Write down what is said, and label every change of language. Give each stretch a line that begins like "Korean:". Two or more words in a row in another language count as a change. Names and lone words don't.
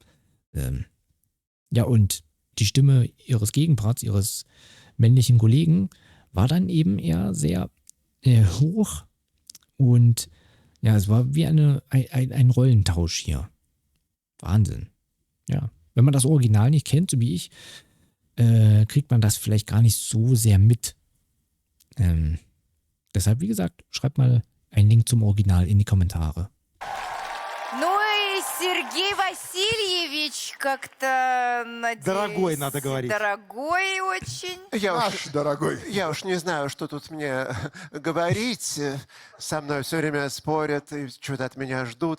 German: Ja, und die Stimme ihres Gegenparts, ihres männlichen Kollegen, war dann eben eher sehr hoch und ja, es war wie ein Rollentausch hier. Wahnsinn. Ja, wenn man das Original nicht kennt, so wie ich, kriegt man das vielleicht gar nicht so sehr mit. Deshalb, wie gesagt, schreibt mal einen Link zum Original in die Kommentare.
Russian: Ну и Сергей Васильевич как-то, надеюсь... Дорогой, надо говорить. Дорогой очень. Наш дорогой. Я уж не знаю, что тут мне говорить. Со мной все время спорят и что-то от меня ждут.